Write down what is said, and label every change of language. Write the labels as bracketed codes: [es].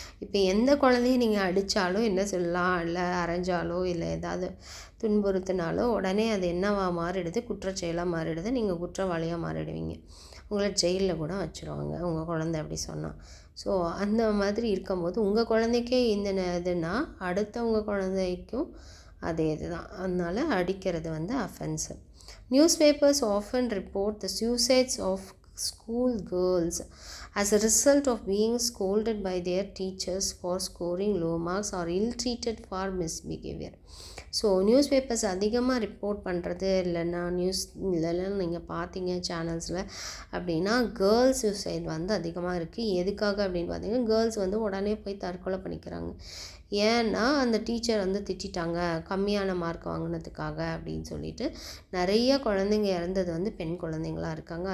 [ta] இப்போ எந்த குழந்தையும் நீங்கள் அடித்தாலோ என்ன சொல்லலாம், இல்லை அரைஞ்சாலோ இல்லை ஏதாவது துன்புறுத்தினாலோ உடனே அது என்னவா மாறிடுது, குற்றச்செயலாக மாறிடுது, நீங்கள் குற்றவாளியாக மாறிடுவீங்க, உங்களை ஜெயிலில் கூட வச்சுருவாங்க உங்கள் குழந்தை அப்படி சொன்னால். ஸோ அந்த மாதிரி இருக்கும்போது உங்கள் குழந்தைக்கே இந்த இதுனா அடுத்தவங்க குழந்தைக்கும் அதே இதுதான். அதனால் அடிக்கிறது வந்து offence. [en] Newspapers often report the suicides of school girls as a result of being scolded by their teachers for scoring low marks or ill-treated for misbehavior. [ta] So news papers அதிகமாக ரிப்போர்ட் பண்ணுறது இல்லைன்னா இல்லைன்னா நீங்கள் பார்த்தீங்க சேனல்ஸில் அப்படின்னா girls suicide வந்து அதிகமாக இருக்குது. எதுக்காக அப்படின்னு பார்த்தீங்கன்னா கேர்ள்ஸ் வந்து உடனே போய் தற்கொலை பண்ணிக்கிறாங்க. ஏன்னா அந்த டீச்சர் வந்து திட்டாங்க கம்மியான மார்க் வாங்கினதுக்காக அப்படின்னு சொல்லிட்டு நிறைய குழந்தைங்க இறந்தது வந்து பெண் குழந்தைங்களாக இருக்காங்க.